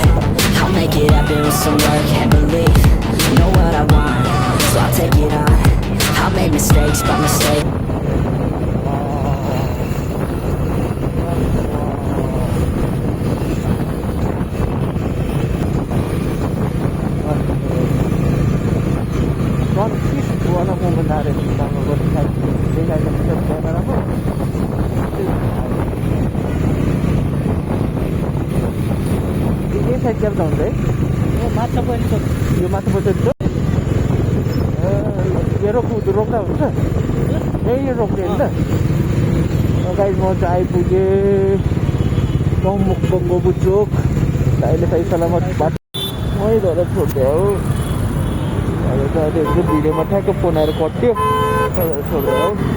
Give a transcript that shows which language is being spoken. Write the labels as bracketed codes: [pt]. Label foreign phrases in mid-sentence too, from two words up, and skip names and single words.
[en] I'll make it happen with some work and belief. Know what I want, so I'll take it on. I'll make mistakes, but mistakes [hi] वाला मोमेंट आ रहे हैं ये साइड क्या बताऊँ रे [ne] यो माछा पनि छ यो माथि बसेर यो रोक्दा हुन्छ यही रोक्ने होइन गाइस म चाहिँ आइपुगेँ गङ्गोबु चोक अहिले सही सलामत बाटो मै धर छोड्दै हो भिडियोमा ठ्याक्क फोन आएर कट्यो छोड्दै हो